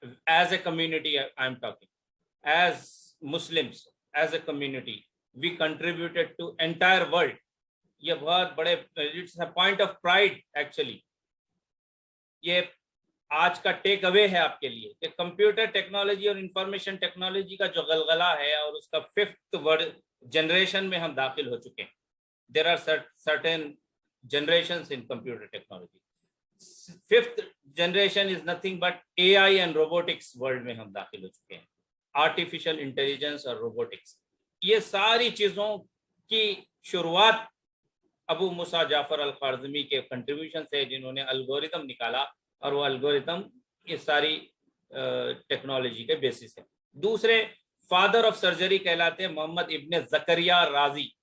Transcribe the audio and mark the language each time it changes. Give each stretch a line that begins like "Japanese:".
English: As a community I am talking, as Muslims, as a community we contributed to entire world.
Hindi: ये बहुत बड़े,
English: It's a point of pride actually.
Hindi: ये आज का take away है आपके लिए कि कंप्यूटर टेक्नोलॉजी और इंफॉर्मेशन टेक्नोलॉजी का जो गलगला है और उसका 5th जनरेशन में हम दाखिल हो चुके हैं.
English: There are certain generations in computer technology. 5th generation is nothing but AI and robotics world
Hindi: में हम दाखिल हो चुके हैं. आर्टिफिशियल इंटेलिजेंस और रोबोटिक्स, ये सारी चीजों की शुरुआत अबू मूसा जाफर अल ख्वारिज़मी के कंट्रीब्यूशन से, जिन्होंने अल्गोरिदम निकाला, और वो अल्गोरिदम ये सारी टेक्नोलॉजी के बेसिस है. दूसरे फादर ऑफ सर्जरी कहलाते हैं मोहम्मद इब्ने ज़करिया राजी.